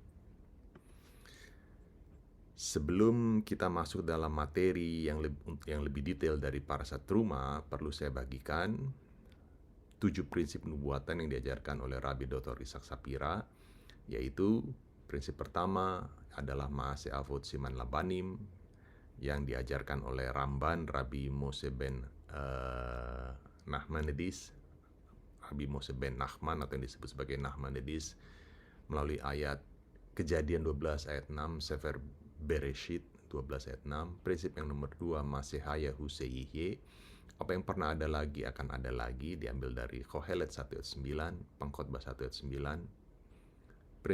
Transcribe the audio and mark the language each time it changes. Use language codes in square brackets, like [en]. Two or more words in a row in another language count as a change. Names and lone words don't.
[id] Sebelum kita masuk dalam materi yang lebih detail dari [he] פרשת תרומה, [id] perlu saya bagikan 7 prinsip nubuatan yang diajarkan oleh Rabbi Dr. Itzhak Sapira, yaitu prinsip pertama adalah [he] מעשה אבות סימן לבנים, [id] yang diajarkan oleh Ramban Rabbi Moshe ben Nachmanides, Rabbi Moshe ben Nachman atau yang disebut sebagai Nachmanides, melalui ayat Kejadian 12 ayat 6, Sefer Bereshit 12 ayat 6. Prinsip yang nomor 2, [he] מה שהיה הוא שיהיה, [id] apa yang pernah ada lagi akan ada lagi, diambil dari Kohelet 1 ayat 9, Pengkhotbah 1 ayat 9.